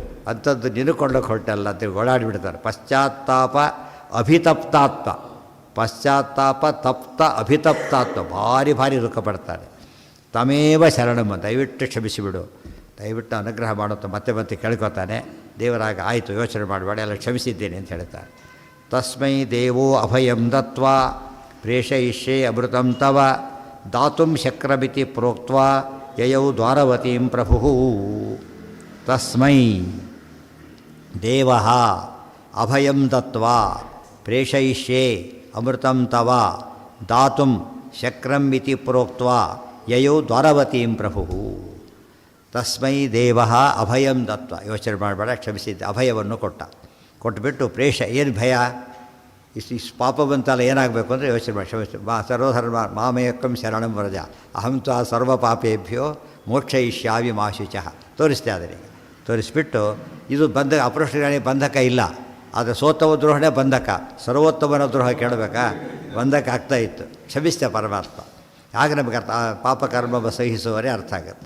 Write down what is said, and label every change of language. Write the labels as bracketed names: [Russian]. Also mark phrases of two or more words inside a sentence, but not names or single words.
[Kannada] ಅಂಥದ್ದು ನಿನಕೊಳ್ಳೋಕೆ ಹೊರಟಲ್ಲ ಅಂತೇಳಿ ಓಡಾಡಿಬಿಡ್ತಾರೆ. [Sanskrit] ಪಶ್ಚಾತ್ತಾಪ ಅಭಿತಪ್ತಾತ್ವ, ಪಶ್ಚಾತ್ತಾಪ ತಪ್ತ ಅಭಿತಪ್ತಾತ್ವ, [Kannada] ಭಾರಿ ಭಾರಿ ದುಃಖ ಪಡ್ತಾರೆ. ತಮೇವ ಶರಣಮ್ಮ, ದಯವಿಟ್ಟು ಕ್ಷಮಿಸಿಬಿಡು, ದಯವಿಟ್ಟು ಅನುಗ್ರಹ ಮಾಡುತ್ತ ಮತ್ತೆ ಮತ್ತೆ ಕೇಳ್ಕೊತಾನೆ. ದೇವರಾಗ ಆಯಿತು, ಯೋಚನೆ ಮಾಡಬೇಡ, ಎಲ್ಲ ಕ್ಷಮಿಸಿದ್ದೇನೆ ಅಂತ ಹೇಳ್ತಾರೆ. [Sanskrit] ತಸ್ಮೈ ದೇವೋ ಅಭಯಂ ದತ್ವಾ ಪ್ರೇಷಯಿಷ್ಯೆ ಅಮೃತಂ ತವ ದಾತುಂ ಶಕ್ರಮಿತಿ ಪ್ರೋಕ್ತ್ವಾ ಯಯೌ ದ್ವಾರವತೀಂ ಪ್ರಭು. ತಸ್ಮೈ ದೇವಃ ಅಭಯಂ ದತ್ವಾ ಪ್ರೇಷಯಿಷ್ಯೆ ಅಮೃತಂ ತವ ದಾತುಂ ಶಕ್ರಂ ಇತಿ ಪ್ರೋಕ್ತ್ವಾ ಯಯೌ ದ್ವಾರವತೀಂ ಪ್ರಭು. ತಸ್ಮೈ ದೇವಃ ಅಭಯಂ ದತ್ವ, [Kannada] ಯೋಚನೆ ಮಾಡಬೇಡ, ಕ್ಷಮಿಸಿದ್ದೆ, ಅಭಯವನ್ನು ಕೊಟ್ಟುಬಿಟ್ಟು ಏನು ಭಯ, ಇಷ್ಟು ಪಾಪ ಬಂತಲ್ಲ, ಏನಾಗಬೇಕು ಅಂದರೆ ಯೋಚನೆ ಮಾಡಿ, [Sanskrit] ಸರ್ವಧರ್ಮ ಮಾಮೇಕಂ ಶರಣಂ ವ್ರಜ ಅಹಂ ತ್ವಾ ಸರ್ವ ಪಾಪೇಭ್ಯೋ ಮೋಕ್ಷಯಿಷ್ಯಾಮಿ ಮಾ ಶುಚಃ [Kannada] ತೋರಿಸ್ತೆ. ಅದರಿಗೆ ತೋರಿಸ್ಬಿಟ್ಟು ಇದು ಅಪರೋಕ್ಷಗಳಿಗೆ ಬಂಧಕ ಇಲ್ಲ, ಆದರೆ ಸೋತ್ತವ ದ್ರೋಹಣೆ ಬಂಧಕ, ಸರ್ವೋತ್ತಮನ ದ್ರೋಹ ಕೇಳಬೇಕಾ, ಬಂಧಕ ಆಗ್ತಾಯಿತ್ತು. ಕ್ಷಮಿಸ್ತೆ ಪರಮಾತ್ಮ. ಆಗ ನಮಗೆ ಪಾಪಕರ್ಮ ಸಹಿಸುವವರೇ ಅರ್ಥ ಆಗುತ್ತೆ.